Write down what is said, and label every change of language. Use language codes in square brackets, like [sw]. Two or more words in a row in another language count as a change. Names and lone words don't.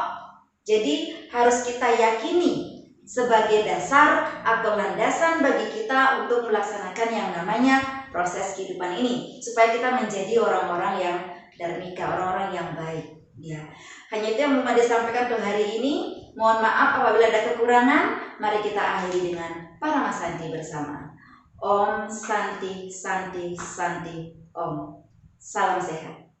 [id] Jadi harus kita yakini sebagai dasar atau landasan bagi kita untuk melaksanakan yang namanya proses kehidupan ini, supaya kita menjadi orang-orang yang dharmika, orang-orang yang baik. Ya, hanya itu yang mau disampaikan untuk hari ini. Mohon maaf apabila ada kekurangan. Mari kita akhiri dengan Paramasanti bersama. [sa] Om Santi Santi Santi Om. [id] Salam sehat.